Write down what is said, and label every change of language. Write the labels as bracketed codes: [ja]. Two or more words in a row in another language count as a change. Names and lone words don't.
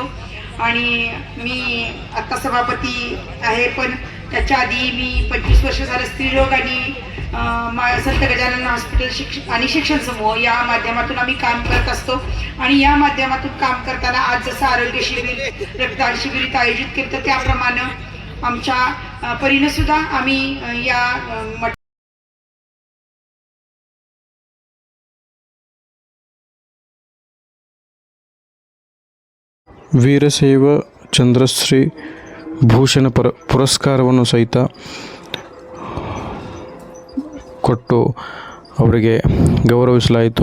[mr] आणि मी आत्ता सभापती आहे, पण त्याच्या आधी मी 25 वर्ष झालं स्त्रीरोग आणि संत गजानन हॉस्पिटल आणि शिक्षण समूह या माध्यमातून आम्ही काम करत असतो. आणि या माध्यमातून काम करताना आज जसं आरोग्य शिबिर, रक्तदान शिबिर इथं आयोजित केलं तर त्याप्रमाणे आमच्या परीने सुद्धा आम्ही या [kn] ವೀರಶೈವ ಚಂದ್ರಶ್ರೀ ಭೂಷಣ ಪುರಸ್ಕಾರವನ್ನು ಸಹಿತ ಕೊಟ್ಟು ಅವರಿಗೆ ಗೌರವಿಸಲಾಯಿತು.